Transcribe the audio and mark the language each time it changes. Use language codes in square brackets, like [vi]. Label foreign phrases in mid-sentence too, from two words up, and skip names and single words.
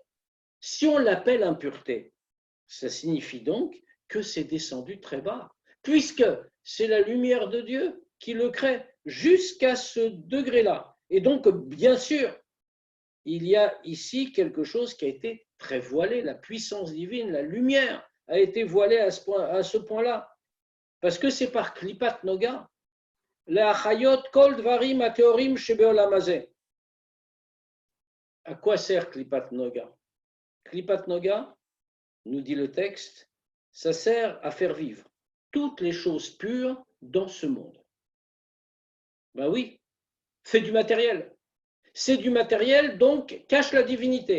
[fr] Si on l'appelle impureté, ça signifie donc que c'est descendu très bas, puisque c'est la lumière de Dieu qui le crée jusqu'à ce degré-là. Et donc, bien sûr, il y a ici quelque chose qui a été très voilé, la puissance divine, la lumière a été voilée à ce point-là, parce que c'est par [he] קליפת נוגה, להחיות כל דברים הטהורים שבעולם הזה. [fr] À quoi sert [he] קליפת נוגה? קליפת נוגה, [fr] nous dit le texte, ça sert à faire vivre toutes les choses pures dans ce monde. Ben oui, c'est du matériel. C'est du matériel, donc cache la divinité.